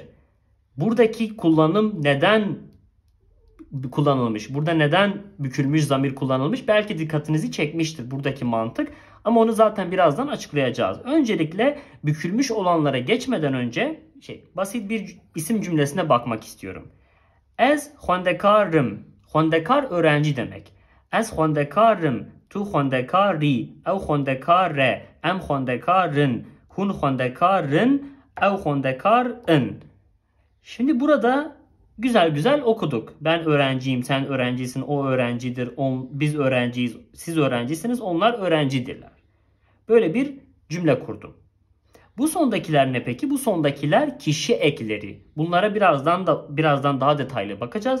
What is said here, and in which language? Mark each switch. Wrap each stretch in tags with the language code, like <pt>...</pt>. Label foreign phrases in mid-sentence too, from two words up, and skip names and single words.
<tr>Buradaki kullanım neden kullanılmış? Burada neden bükülmüş zamir kullanılmış? Belki dikkatinizi çekmiştir buradaki mantık. Ama onu zaten birazdan açıklayacağız. Öncelikle bükülmüş olanlara geçmeden önce basit bir isim cümlesine bakmak istiyorum.</tr> <ku>Ez xwendekarım.</ku> <tr>Xwendekar öğrenci demek.</tr> <ku>Ez xwendekarım. Tu xwendekari. Ev xwendekare. Em xwendekarın. Hun xwendekarın. Ev xwendekarın.</ku> <tr>Şimdi burada güzel güzel okuduk. Ben öğrenciyim, sen öğrencisin, o öğrencidir, biz öğrenciyiz, siz öğrencisiniz, onlar öğrencidirler. Böyle bir cümle kurdum. Bu sondakiler ne peki? Bu sondakiler kişi ekleri. Bunlara birazdan daha detaylı bakacağız.</tr>